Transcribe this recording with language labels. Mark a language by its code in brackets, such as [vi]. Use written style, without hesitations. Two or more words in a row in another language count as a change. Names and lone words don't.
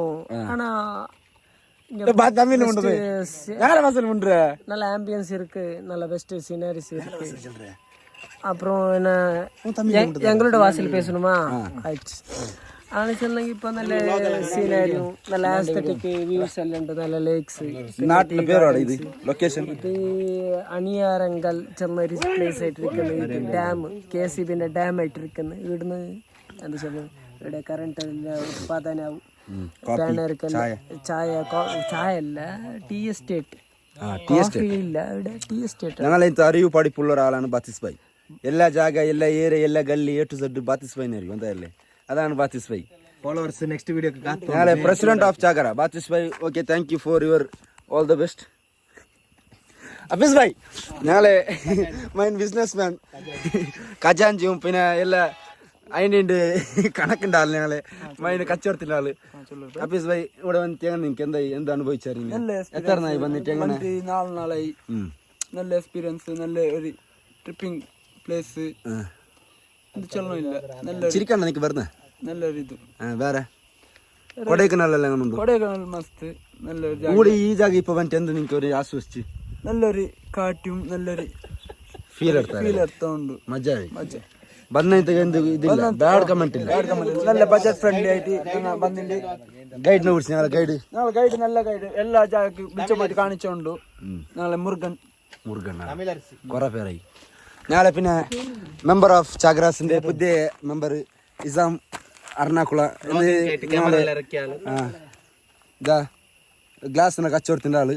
[ta] ஆனா நல்ல ஆம்பியன்ஸ் இருக்கு, நல்ல [en] best sceneries [ta] இருக்கு. அப்புறம் என்ன எங்களோட வாசல் பேசணுமா? ஆயிடுச்சு. ஆனா சொன்னாங்க இப்ப நல்ல சீனரியும் நல்ல [en] aesthetic views [ta] எல்லாம் நல்ல லேக்ஸ். [ml] നാട്ടിലെ പേരാണ് ഇത് ലൊക്കേഷൻ. ഇത് അണിയാരങ്കൽ ചെന്നൊരു പ്ലേസ് ആയിട്ടിരിക്കുന്നത്. ഇത് ഡാം KCB ഡാം ആയിട്ടിരിക്കുന്നത്. ഇവിടുന്ന് എന്താ சொல்றது, ഇവിടെ കറണ്ട് ഉത്പാദനാവും. ചായ അല്ല, [en] tea estate. [ml] കോഫി ഇല്ല, ഇവിടെ [en] tea estate. [ml] ഞങ്ങൾ അറിവ് പഠിപ്പുള്ള ഒരാളാണ് ബാത്തിസ് ഭായ്. എല്ലാ ജാഗ എല്ലാ ഏരിയ എല്ലാ ഗല്ലി [en] A to Z [ml] ബാത്തിസ് ഭായ് അറിയും എന്തായാലേ. അതാണ് ബാത്തിസ് ഭായ്. [en] followers next video [ml] ഞങ്ങളെ [en] president of [ml] ചാഗര ബാത്തിസ് ഭായ്. ഓക്കെ, [en] thank you for your all the best. [ml] അഫീസ് ഭായ് ഞങ്ങളെ [en] main business man [ml] ഖജാൻജിയും പിന്നെ എല്ലാ അതിൻ്റെ കണക്കുണ്ട് ആള്. ഞങ്ങള് മൈന് കച്ചവടത്തിൻ്റെ ആള് അഫീസ് ഭായ് ഇവിടെ വന്നിട്ട് നിങ്ങൾക്ക് എന്താ അനുഭവിച്ചറിയുന്നത്? എത്ര നായി വന്നിട്ട്? 4 നാളായി. നല്ല എക്സ്പീരിയൻസ്, നല്ല ഒരു [en] tripping place. [ml] ചിരിക്കണ്ട നിനക്ക് വരുന്ന നല്ലൊരു ഇത്. വേറെ കൊടൈക്കനാലല്ലേ നമ്മളുണ്ട്? കൊടൈക്കനാൽ മസ്ത് നല്ലൊരു കൂടെ ഈ ജാഗ ഇപ്പൊ വന്നിട്ട് എന്ത് നിങ്ങൾക്ക് ഒരു ആശ്വസിച്ച് നല്ലൊരു കാറ്റും നല്ലൊരു ഫീൽ എടുത്തോണ്ട് [kn] മജായി ಬಂದೈತೆ ಇದಿಲ್ಲ [en] bad comment [kn] ಇಲ್ಲ. [ml] നല്ല [en] budget friendly [ml] ആയിട്ട് ഞങ്ങൾ വന്നിട്ട് [kn] ಗೈಡ್ನ ಹುಡ್ಸಿ ഞങ്ങളെ [ml] ഗൈഡ് നല്ല ഗൈഡ് എല്ലാ ജാഗക്ക് മിച്ചമായിട്ട് കാണിച്ചോണ്ടു. ഞങ്ങളെ മുരുകൻ കുറെ പേരായി. ഞങ്ങളെ പിന്നെ [en] member of [ml] ചാഗ്രാസിന്റെ പുതിയ മെമ്പർ ഇസാം എറണാകുള ഇതാ ഗ്ലാസിന്റെ കച്ചവടത്തിന്റെ ആള്.